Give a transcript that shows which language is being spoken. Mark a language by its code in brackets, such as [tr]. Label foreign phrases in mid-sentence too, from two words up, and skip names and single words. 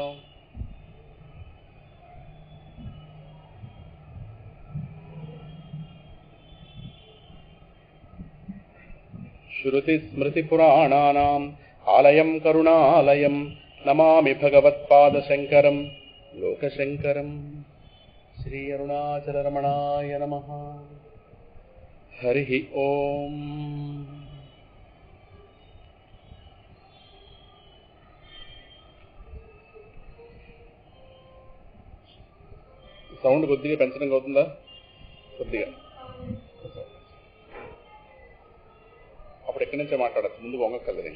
[sa] श्रुतिस्मृतिपुराणानाम् आलयं करुणालयं नमामि भगवत्पादशङ्करं लोकशङ्करं। श्री अरुणाचलरमणाय नमः। हरिः ओम्। [te] సౌండ్ కొద్దిగా పెంచడం అవుతుందా? కొద్దిగా అప్పుడు ఎక్కడి నుంచే మాట్లాడచ్చు, ముందు వంగక్కర్లేదు.